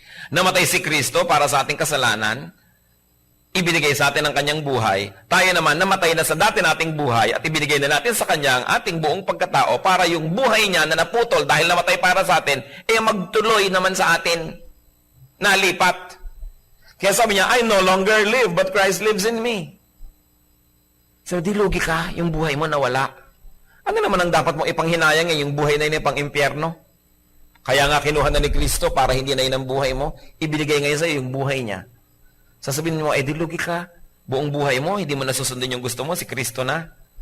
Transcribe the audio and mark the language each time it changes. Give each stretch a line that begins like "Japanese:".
Filipino: Namatay si Kristo para sa ating kasalanan, ibinigay sa atin ang kanyang buhay. Tayo naman, namatay na sa dati nating buhay at ibinigay na natin sa kanya ang ating buong pagkatao para yung buhay niya na naputol dahil namatay para sa atin, magtuloy naman sa atin. Nalipat. Kaya sabi niya,
English: I no longer live, but Christ lives in me.
Filipino: So, di lugi ka, yung buhay mo nawala. Ano naman ang dapat mong ipanghinayang yung buhay na yun pang impyerno? Kaya nga kinuha na ni Kristo para hindi na yun ang buhay mo, ibinigay ngayon sa'yo yung buhay niya. Sasabihin mo, di lugi ka, buong buhay mo, hindi mo nasusundin yung gusto mo, si Kristo na.